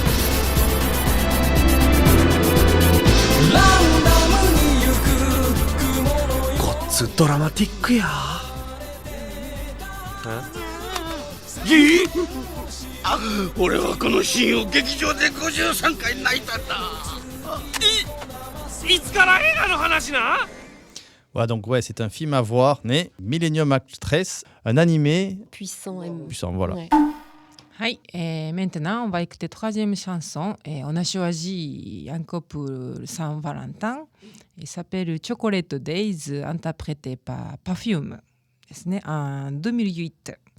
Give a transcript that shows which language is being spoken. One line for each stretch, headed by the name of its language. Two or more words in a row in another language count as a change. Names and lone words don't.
Japanese: ごっつドラマティックや。俺はこのシーンを劇場で53回泣いたんだ。いつから映画の話な。
French: Voilà, donc c'est un film à voir, Millennium Actress, un animé puissant, voilà. Ouais. Maintenant, on va écouter troisième chanson. On a choisi encore pour Saint-Valentin. Il s'appelle Chocolate Days, interprété par Perfume, en 2008.